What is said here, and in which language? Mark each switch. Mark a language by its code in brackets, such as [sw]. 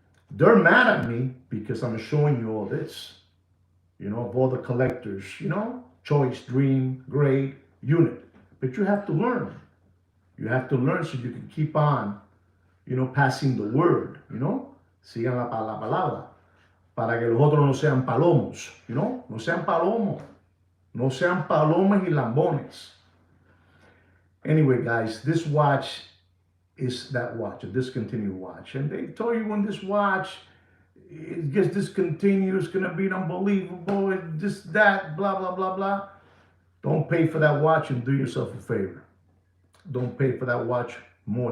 [en] They're mad at me because I'm showing you all this, of all the collectors, choice, dream, grade, unit. But you have to learn. You have to learn so you can keep on, passing the word, [es] Sigan la palabra. Para que los otros no sean palomos, No sean palomos. No sean palomas y lambones. [en] Anyway, guys, this watch is that watch, a discontinued watch. And they told you when this watch it gets discontinued, it's gonna be unbelievable, this, that, blah, blah, blah, blah. Don't pay for that watch and do yourself a favor. Don't pay for that watch more.